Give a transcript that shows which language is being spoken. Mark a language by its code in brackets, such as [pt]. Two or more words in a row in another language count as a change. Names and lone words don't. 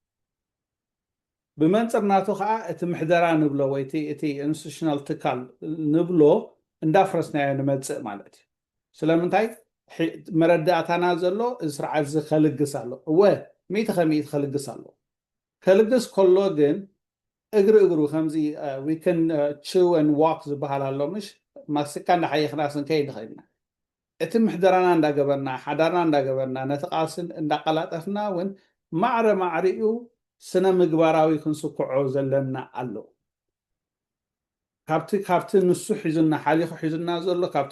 [ti] ብመንፅር ናቱ ከዓ እቲ ምሕደራ ንብሎ ወይ እቲ ኢንስቲቱሽናል ትካል ንብሎ እንዳፍረስናዮ ንመፅእ ማለት እዩ ስለምንታይ መረዳእታና ዘሎ እዚ ስርዓት እዚ ከልግስ ኣሎ እወ 100% ከልግስ ኣሎ ከልግስ ከሎ ግን እግሪ ከምዚ [en] we can chew and walk [ti] ዝበሃል ኣሎ ምሽ ማስካ እንዳሓየኽና ስንከይድ ንኽእልና እቲ ምሕደራና እንዳገበርና ሓዳርና እንዳገበርና ነቲ ቃልስን እንዳቀላጠፍና እውን ማዕሪኡ ስነ ምግባራዊ ክንስክዖ ዘለና ኣሎ ካብቲ ንሱ ሒዙና ሓሊኹ ሒዙና ዘሎ ካብቲ